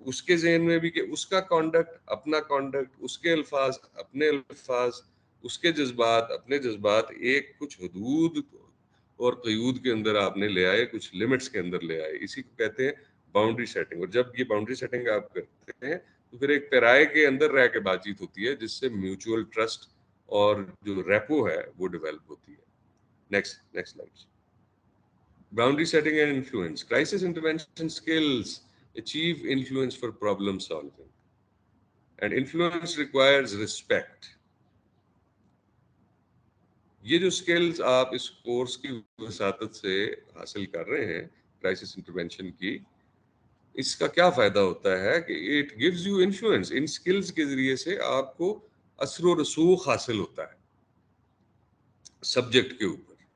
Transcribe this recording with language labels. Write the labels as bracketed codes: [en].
[ur] اس کے ذہن میں بھی کہ اس کا کانڈکٹ اپنا کانڈکٹ, اس کے الفاظ اپنے الفاظ, اس کے جذبات اپنے جذبات, ایک کچھ حدود اور قیود کے اندر آپ نے لے آئے, کچھ لمٹس کے اندر لے آئے. اسی کو کہتے ہیں باؤنڈری سیٹنگ. اور جب یہ باؤنڈری سیٹنگ آپ کرتے ہیں تو پھر ایک پیرائے کے اندر رہ کے بات چیت ہوتی ہے جس سے میوچول ٹرسٹ اور جو ریپو ہے وہ ڈیولپ ہوتی ہے. [en] Next slide. Boundary setting and influence. Crisis intervention skills achieve influence for problem solving, and influence requires respect. [ur] یہ جو سکلز آپ اس کورس کی وساطت سے حاصل کر رہے ہیں کرائسس انٹرونشن کی, اس کا کیا فائدہ ہوتا ہے کہ [en] It gives you influence. [ur] In skills کے ذریعے سے آپ کو اثر و رسوخ حاصل ہوتا ہے سبجیکٹ کے اوپر.